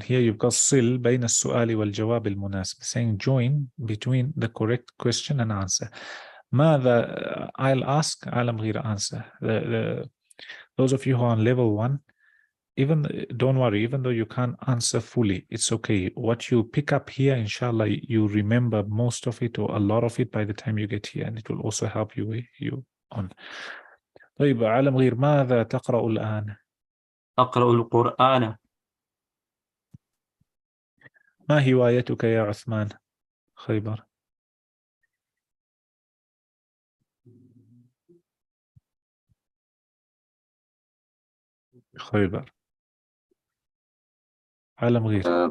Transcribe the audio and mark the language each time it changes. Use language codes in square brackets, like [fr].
[en] Here you've got [ar] صل بين السؤال والجواب المناسب. [en] Saying join between the correct question and answer. [ar] ماذا [en] I'll ask عالم غير answer. Those of you who are on level 1, don't worry, even though you can't answer fully, it's okay. What you pick up here, inshallah, you remember most of it or a lot of it by the time you get here, and it will also help you on. [ar] طيب عالم غير ماذا تقرأ الآن؟ أقرأ القرآن. ما هوايتك يا عثمان خيبر؟ خيبر عالم غير.